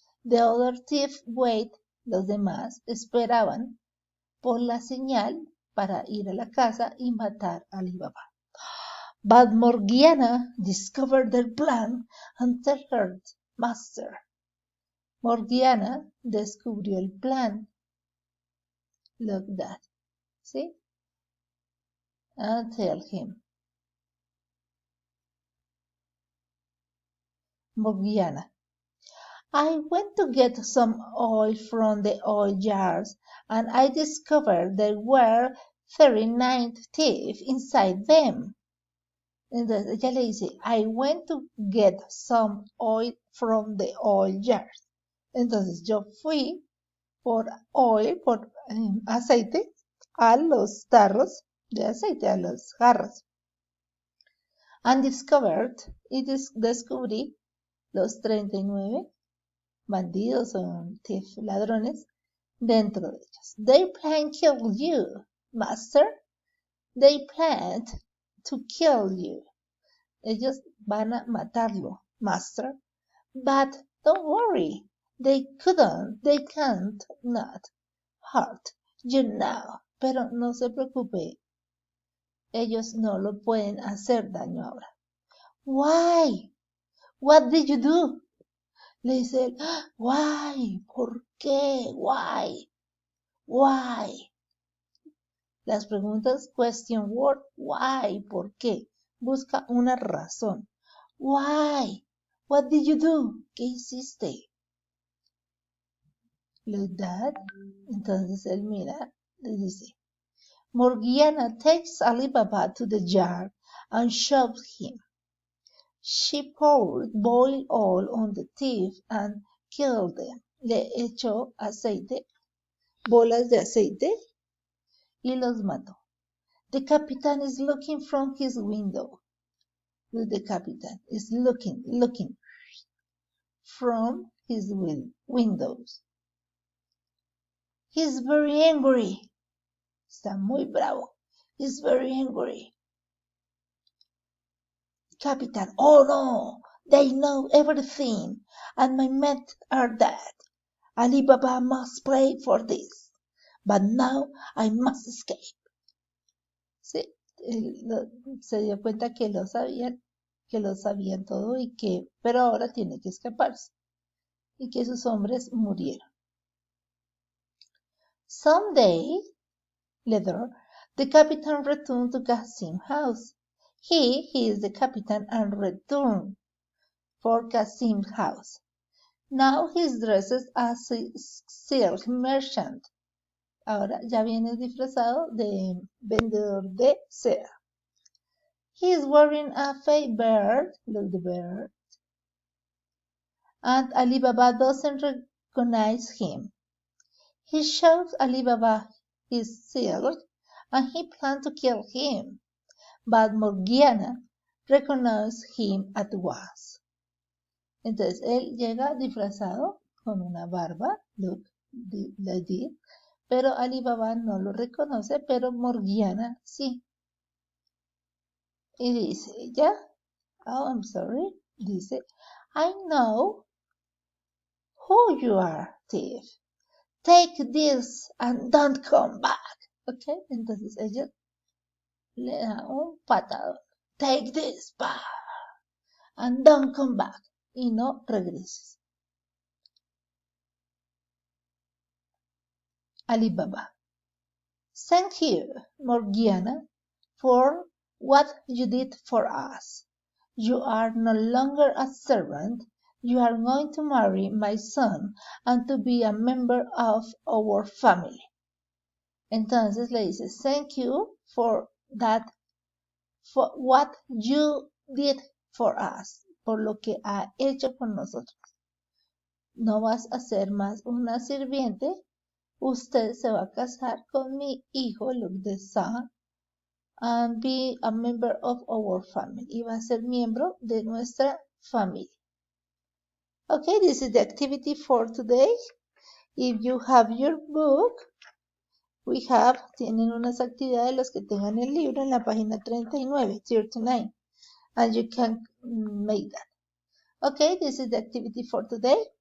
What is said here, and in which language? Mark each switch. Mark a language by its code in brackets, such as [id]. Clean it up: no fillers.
[en] The other thief wait, [es] los demás esperaban por la señal para ir a la casa y matar a Alibaba. [en] But Morgiana discovered their plan and told her master. [es] Morgiana descubrió el plan. [en] Look that. See? And tell him. Morgiana. I went to get some oil from the oil jars and I discovered there were 39 thieves inside them. [es] Entonces ella le dice, [en] I went to get some oil from the oil jars. [es] Entonces yo fui por aceite a los tarros de aceite, a los jarros. [en] And discovered, [es] y descubrí los 39 bandidos o ladrones dentro de ellos. [en] They plan to kill you, master. They planned to kill you. [es] Ellos van a matarlo, master. [en] But don't worry. They can't not hurt you now. [es] Pero no se preocupe. ellos no lo pueden hacer daño ahora. [en] Why? What did you do? [es] Le dice él, [en] why? [es] ¿Por qué? [en] Why? Why? [es] Las preguntas [en] question word, [es] why, ¿por qué? Busca una razón. [en] Why? What did you do? [es] ¿Qué hiciste? [en] Like that. [es] Entonces él mira, le dice, [en] Morgiana takes Ali Baba to the yard and shoves him. She poured boiled oil on the thief and killed them. [es] Le echó aceite, bolas de aceite, y los mató. [en] The captain is looking from his window. The captain is looking from his windows. He's very angry. Está muy bravo. He's very angry. Captain, oh no, they know everything, and my men are dead. Ali Baba must pay for this, but now I must escape. [es] Sí, se dio cuenta que lo sabían todo pero ahora tiene que escaparse y que sus hombres murieron. [en] Someday later, the captain returned to Qasim's house. He is the captain and returned for Qasim's house. Now he's dressed as a silk merchant. [es] Ahora ya viene disfrazado de vendedor de seda. [en] He is wearing a fake beard, look the beard, and Ali Baba doesn't recognize him. He shows Ali Baba his silk and he plans to kill him, but Morgiana recognizes him at once. [es] Entonces él llega disfrazado con una barba, [en] look, like this, [es] pero Ali Baba no lo reconoce, pero Morgiana sí. Y dice ella, [en] oh, I'm sorry, dice, I know who you are, thief. Take this and don't come back. ¿Ok? [es] Entonces ella le da un patadón. [en] Take this back and don't come back. [es] Y no regreses. [en] Ali Baba. Thank you, Morgiana, for what you did for us. You are no longer a servant. You are going to marry my son and to be a member of our family. [es] Entonces le dice, [en] thank you for that, for what you did for us, [es] por lo que ha hecho por nosotros. No vas a ser más una sirviente. Usted se va a casar con mi hijo, [en] look the son, and be a member of our family. [es] Y va a ser miembro de nuestra familia. [en] Okay, this is the activity for today. If you have your book, [es] tienen unas actividades los que tengan el libro en la página 39, [en] and you can make that. Okay, this is the activity for today.